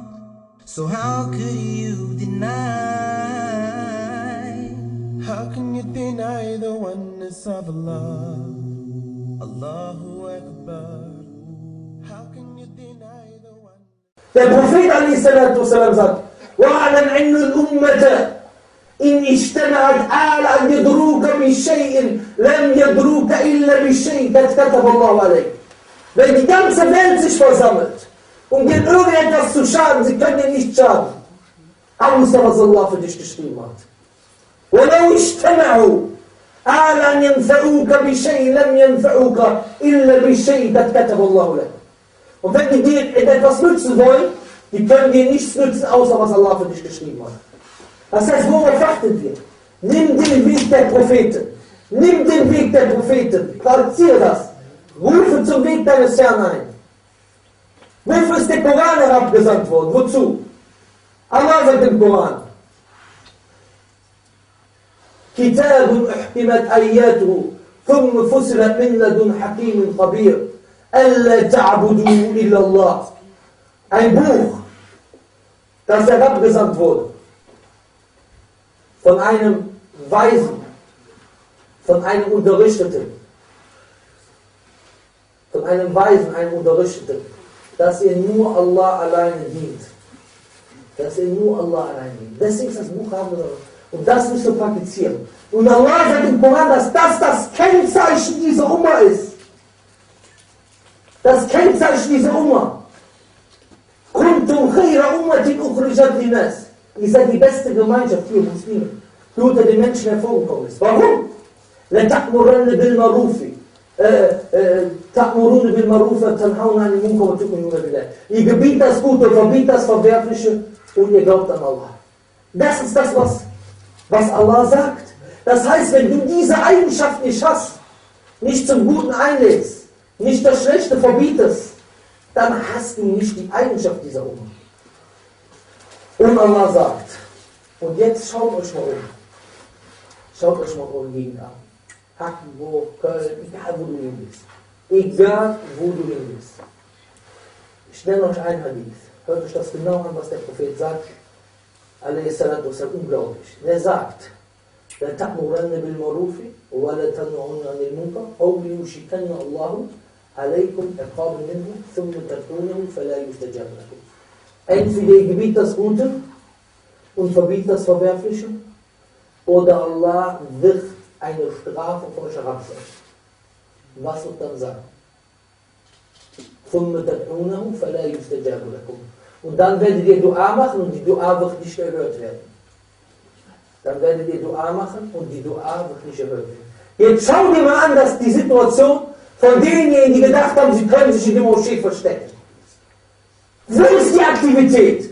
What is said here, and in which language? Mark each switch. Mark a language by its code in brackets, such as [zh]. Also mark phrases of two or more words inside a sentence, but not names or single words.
[en] So how could you deny? How can you deny the oneness of Allah? [ar] الله أكبر. [en] How can you deny the oneness? [de] Der Prophet a.s. sagt, [ar] وَعَلَمْ أَنَّ الْأُمَّةَ إِنْ اجْتَمَعَتْ عَلَى أَنْ يَدْرُوكَ بِشَيْءٍ لَمْ يَدْرُوكَ إِلَّا بِشَيْءٍ قَدْ كَتَبَ اللَّهُ عَلَيْهِ. [de] Wenn die ganze Welt sich versammelt, um dir irgendetwas zu schaden, sie können dir nicht schaden, außer was Allah für dich geschrieben hat. [ar] وَلَوْ اجْتَمَعُوا عَلَى أَنْ يَنْفَعُوكَ بِشَيْءٍ لَمْ يَنْفَعُوكَ إِلَّا بِشَيْءٍ قَدْ كَتَبَ اللَّهُ لَكَ. [de] Und wenn die dir etwas nützen wollen, die können dir nichts nützen, außer was Allah für dich geschrieben hat. Das heißt, worauf achten wir? Nimm den Weg der Propheten. Nimm den Weg der Propheten. Praktiziere das. Rufe zum Weg deines Herrn ein. Wofür ist der Koran herabgesandt worden? Wozu? Allah sagt im Koran: [ar] كتاب أحكمت آياته ثم فصلت من لدن حكيم خبير ألا تعبدوا إلا الله. [de] Ein Buch, das herabgesandt wurde von einem Weisen, von einem Unterrichteten, einem Unterrichteten, dass ihr nur Allah alleine dient. Deswegen ist das Buch herabgesandt. Und das müsst ihr praktizieren. Und Allah sagt im Koran, dass das Kennzeichen dieser Umma ist. Das Kennzeichen dieser Umma. [ar] كنتم خير أمة أخرجت للناس. [de] Ihr seid die beste Gemeinschaft für Muslime, die unter den Menschen hervorgekommen ist. Warum? [ar] لتأمرن بالمعروف تأمرون بالمعروف وتنهون عن المنكر وتؤمنون بالله. [de] Ihr gebietet das Gute und verbietet das Verwerfliche und ihr glaubt an Allah. Das ist das, was Allah sagt. Das heißt, wenn du diese Eigenschaft nicht hast, nicht zum Guten einlädst, nicht das Schlechte verbietest, dann hast du nicht die Eigenschaft dieser Umma. Und Allah sagt, und jetzt schaut euch mal um. Schaut euch mal eure Gegend an. Hackenburg, Köln, egal wo du hin bist. Egal wo du hin bist. Ich nenne euch ein Hadith. Hört euch das genau an, was der Prophet sagt. A.s. unglaublich. Er sagt, [ar] لتأمرن بالمعروف ولتنهون عن المنكر أو ليوشكن الله عليكم عقابا منه ثم تدعونه فلا يستجاب لكم. [de] Entweder ihr gebietet das Gute und verbietet das Verwerfliche, oder Allah wird eine Strafe auf euch herabsetzen. Was wird dann sagen? [ar] ثُمَّ تَدْعُونَهُ فَلَا يُسْتَجَابُ لَكُمْ. [de] Und dann werdet ihr Dua machen und die Dua wird nicht erhört werden. Dann werdet ihr Dua machen und die Dua wird nicht erhört werden. Jetzt schau dir mal an, dass die Situation von denjenigen, die gedacht haben, sie können sich in der Moschee verstecken. Wo ist die Aktivität?